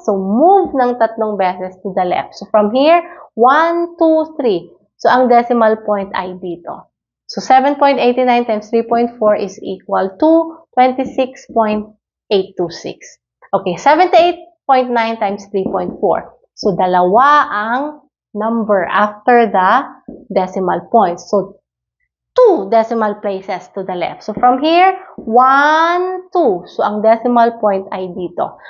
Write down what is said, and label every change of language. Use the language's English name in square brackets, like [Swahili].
[Filipino] So, move ng tatlong beses [English] to the left. [Filipino] So, [English] from here, [Filipino] 1, 2, 3. So, ang decimal point ay dito. [English] So, 7.89 times 3.4 is equal to 26.826. [Filipino] Okay, 78.9 times 3.4. So, dalawa ang number after the decimal point. [English] So, 2 decimal places to the left. So, from here, 1, 2. [Filipino] So, ang decimal point ay dito.